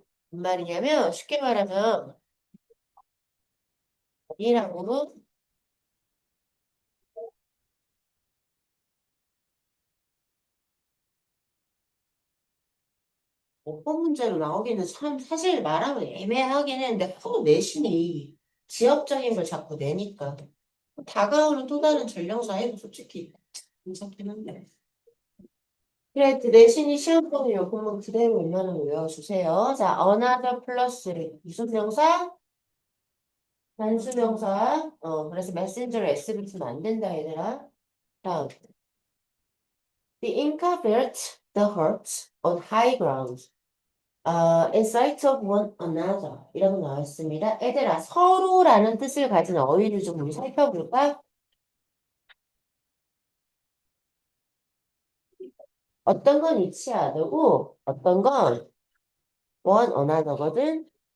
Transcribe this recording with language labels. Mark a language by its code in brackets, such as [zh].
[ko] 무슨 말이냐면 쉽게 말하면 이라고 어법 문제로 나오기는 참 사실 말하면 애매하긴 했는데 그 내신이 지역적인 걸 자꾸 내니까 다가오는 또 다른 전령사에도 솔직히 괜찮긴 한데. 그래, 그 내신이 시험범위 요금은 그대로 웬만하면 외워주세요. 자, another 플러스 무슨 명사? 단수명사. 그래서 messenger를 S 붙이면 안 된다, 얘들아. 다음. [en] The Inca built the huts on high ground, in sight of one another. [ko] 이라고 나와 있습니다. 얘들아, 서로라는 뜻을 가진 어휘를 좀 우리 살펴볼까? 어떤 건 이치하고, 어떤 건 one another거든.